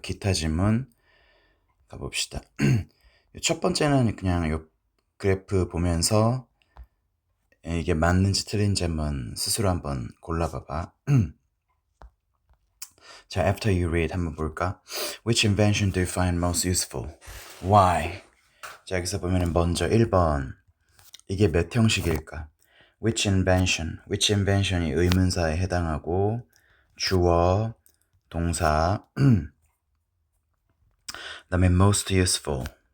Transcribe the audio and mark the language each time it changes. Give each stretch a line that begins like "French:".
Korean: 기타 지문 가봅시다. 첫 번째는 그냥 요 그래프 보면서 이게 맞는지 틀린지 한번 스스로 한번 골라봐봐. 자,
English: after you read
Korean: 한번 볼까?
English: Which invention do you find most useful? Why?
Korean: 자, 여기서 보면은 먼저 1번 이게 몇 형식일까? which invention이 의문사에 해당하고 주어, 동사, 그다음에 most useful.